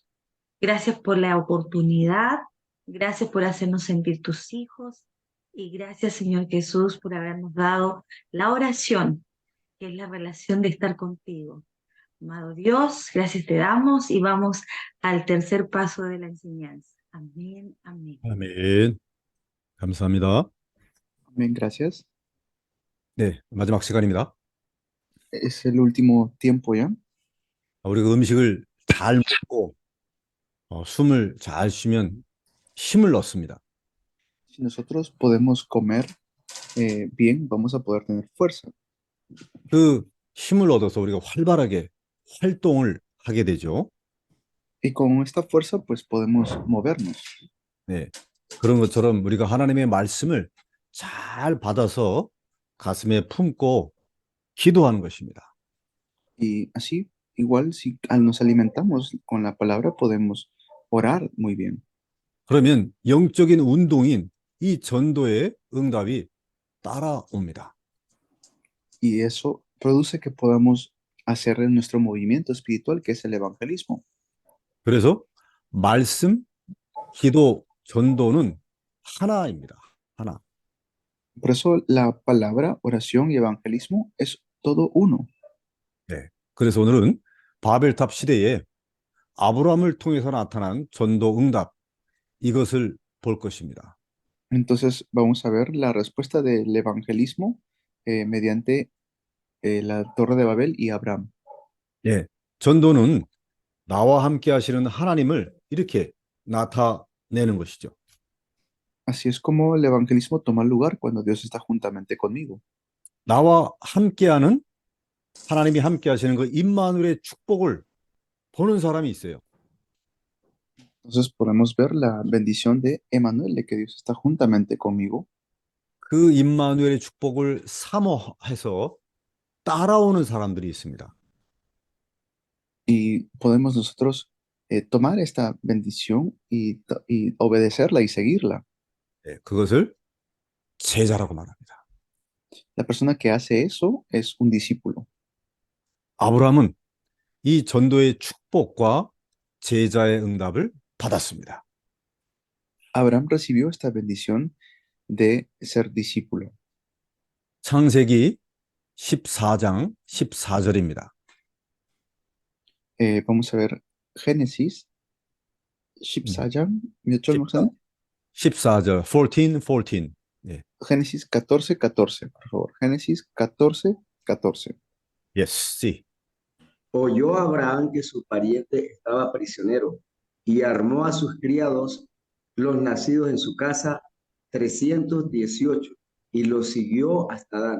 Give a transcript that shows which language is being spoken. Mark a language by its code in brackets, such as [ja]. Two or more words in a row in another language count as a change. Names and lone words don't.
[es] Gracias por la oportunidad. Gracias por hacernos sentir tus hijos. Y gracias, Señor Jesús, por habernos dado la oración, que es la relación de estar contigo. Amado Dios, gracias te damos y vamos al tercer paso de la enseñanza. Amén, amén. [ko] 아멘. 감사합니다. [es] Bien, gracias. [ko] 네, 마지막 시간입니다. [es] Es el último tiempo ya. [ko] 우리가 음식을 잘 먹고 숨을 잘 쉬면 힘을 얻습니다. [es] Si nosotros podemos comer bien, vamos a poder tener fuerza. [ko] 그 힘을 얻어서 우리가 활발하게 활동을 하게 되죠. [es] Y con esta fuerza, pues podemos movernos. [ko] 네, 그런 것처럼 우리가 하나님의 말씀을 잘 받아서 가슴에 품고 기도하는 것입니다. [es] Y así, igual, si nos alimentamos con la palabra, podemos orar muy bien. [ko] 그러면 영적인 운동인 이 전도의 응답이 따라옵니다. [es] Y eso produce que podamos hacer nuestro movimiento espiritual, que es el evangelismo. [ko] 그래서 말씀, 기도, 전도는 하나입니다. 하나. [es] Por eso la palabra, oración y evangelismo es todo uno. [ko] 네. 그래서 오늘은 바벨탑 시대에 아브라함을 통해서 나타난 전도 응답 이것을 볼 것입니다. [es] Entonces vamos a ver la respuesta del evangelismo mediante la Torre de Babel y Abraham. [ko] 예. 전도는 나와 함께 하시는 하나님을 이렇게 나타내는 것이죠. [es] Así es como el evangelismo toma lugar cuando Dios está juntamente conmigo. [ko] 나와 함께하는 하나님이 함께 하시는 그 임마누엘의 축복을 보는 사람이 있어요. [es] Entonces podemos ver la bendición de Emanuel, de que Dios está juntamente conmigo. [ko] 그 임마누엘의 축복을 사모해서 따라오는 사람들이 있습니다. [es] Y podemos nosotros tomar esta bendición y obedecerla y seguirla. [ko] 예, 그것을 제자라고 말합니다. [es] La persona que hace eso es un discípulo. [ko] 아브라함은 이 전도의 축복과 제자의 응답을 받았습니다. [es] Abraham recibió esta bendición de ser discípulo. [ko] 창세기 14장 14절입니다. [es] Vamos a ver Génesis [ko] 14장 몇 절 [es] 14, [ko] 목사님? 14절, 14, 14. 예. [es] Génesis 14, 14, por favor. Génesis 14, 14. Yes, sí. Oyó Abraham que su pariente estaba prisionero y armó a sus criados, los nacidos en su casa, 318, y los siguió hasta Dan.